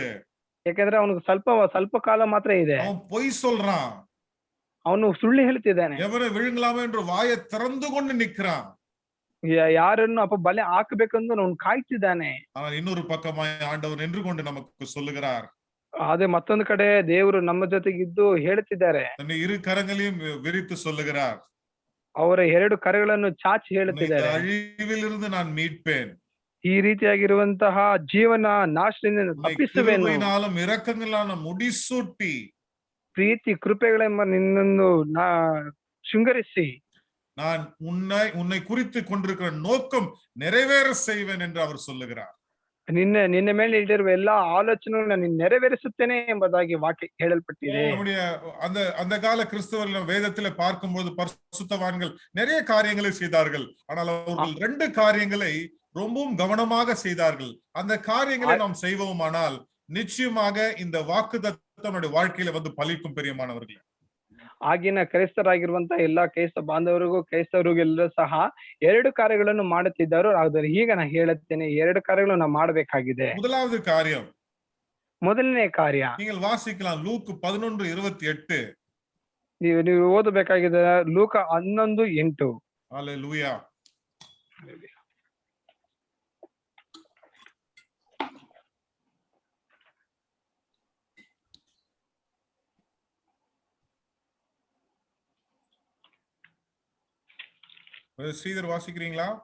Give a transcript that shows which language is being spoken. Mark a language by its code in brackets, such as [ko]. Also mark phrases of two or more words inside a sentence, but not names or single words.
[kn] ಯಾಕಂದ್ರೆ ಅವನಿಗೆ ಸ್ವಲ್ಪ ಕಾಲ ಮಾತ್ರ ಇದೆ. [ta] அவன் பொய் சொல்றான். [kn] ಅವನು ಸುಳ್ಳು ಹೇಳ್ತಿದ್ದಾನೆ. [ta] எவனை விழுங்கலாமே என்று வாயை திறந்து கொண்டு நிற்கிறான். [kn] ಯಾರನ್ನು ಬಲೆ ಹಾಕಬೇಕೆಂದು ಅವನು ಕಾಯ್ತಿದ್ದಾನೆ. [ta] ஆனால் இன்னொரு பக்கமாய் ஆண்டவர் நின்று கொண்டு நமக்கு சொல்லுகிறார். [kn] ಅದೇ ಮತ್ತೊಂದು ಕಡೆ ದೇವರು ನಮ್ಮ ಜೊತೆಗಿದ್ದು ಹೇಳ್ತಿದ್ದಾರೆ. [ta] தன்னை 2 கரங்களையும் விரித்து சொல்லுகிறார். [kn] ಅವರ 2 ಕರಗಳನ್ನು ಚಾಚಿ ಹೇಳುತ್ತಿದ್ದಾರೆ, [ta] அழிவிலிருந்து நான் மீட்பேன். [kn] ಈ ರೀತಿಯಾಗಿರುವಂತಹ ಜೀವನ ನಾಶದಿಂದ ತಪ್ಪಿಸುವೆನು. [ta] இரக்கங்களான முடிசூட்டி, [kn] ಪ್ರೀತಿ ಕೃಪೆಗಳೆಂಬ ನಿನ್ನನ್ನು ಶೃಂಗರಿಸಿ, [ta] நான் உன்னை குறித்து கொண்டிருக்கிற நோக்கம் நிறைவேற செய்வேன் என்று அவர் சொல்லுகிறார். [kn] ನಿನ್ನ ಮೇಲೆ ಇಟ್ಟಿರುವ ಎಲ್ಲಾ ಆಲೋಚನೆಗಳನ್ನು ನಾನು ನೆರವೇರಿಸುತ್ತೇನೆ ಎಂಬುದಾಗಿ ವಾಕ್ಯ ಹೇಳಲ್ಪಟ್ಟಿದೆ. [ta] நம்முடைய அந்த கால கிறிஸ்தவர்கள் வேதத்திலே பார்க்கும்போது பரிசுத்தவான்கள் நிறைய காரியங்களை செய்தார்கள். ஆனால் அவர்கள் 2 காரியங்களை ரொம்பவும் கவனமாக செய்தார்கள். அந்த காரியங்களை நாம் செய்வோமானால் நிச்சயமாக இந்த வாக்குத்தத்தம் நம்முடைய வாழ்க்கையில வந்து பலிக்கும். பெரியமானவர்களே, [kn] ಆಗಿನ ಕ್ರೈಸ್ತರಾಗಿರುವಂತಹ ಎಲ್ಲಾ ಕ್ರೈಸ್ತ ಕ್ರೈಸ್ತವರಿಗೆಲ್ಲರೂ ಸಹ 2 ಕಾರ್ಯಗಳನ್ನು ಮಾಡುತ್ತಿದ್ದರು. ಆದರೆ ಈಗ ನಾನು ಹೇಳುತ್ತೇನೆ, 2 ಕಾರ್ಯಗಳನ್ನು ನಾವು ಮಾಡಬೇಕಾಗಿದೆ. [ta] முதலாவது காரியம், [kn] ಮೊದಲನೇ ಕಾರ್ಯ [ta] நீங்கள் வாசிக்கலாம் லூக் 11:28. [kn] ನೀವು ಓದಬೇಕಾಗಿದೆ ಲೂಕ 11:8. [ta] ஹல்லேலூயா. ஸ்ரீதர் வாசிக்கிறீங்களா?